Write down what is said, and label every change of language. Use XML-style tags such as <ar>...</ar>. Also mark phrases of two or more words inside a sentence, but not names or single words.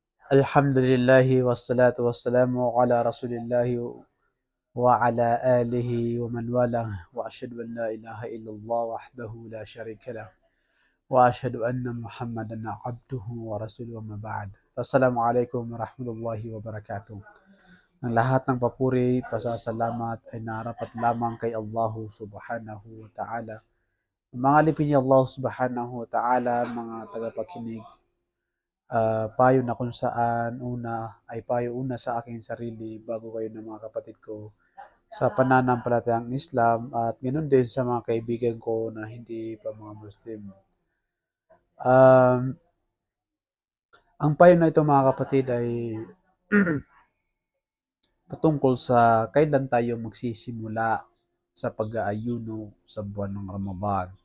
<ar>الحمد لله والصلاة والسلام على رسول الله وعلى آله ومن والاه وأشهد أن لا إله إلا الله وحده لا شريك له وأشهد أن محمدا عبده ورسوله أما بعد. السلام عليكم ورحمة الله وبركاته.</ar> <tl>Ang lahat ng papuri, pasasalamat ay narapat lamang kay Allah</tl> <ar>سبحانه وتعالى.</ar> <tl>Mga alipin ni Allah</tl> <ar>سبحانه وتعالى,</ar> <tl>mga tagapakinig, payo na kung saan payo una sa aking sarili bago kayo ng mga kapatid ko sa pananampalatayang Islam at ganoon din sa mga kaibigan ko na hindi pa mga Muslim. Um, ang payo na ito mga kapatid ay patungkol sa kailan tayo magsisimula sa pag-aayuno sa buwan ng Ramadan.</tl>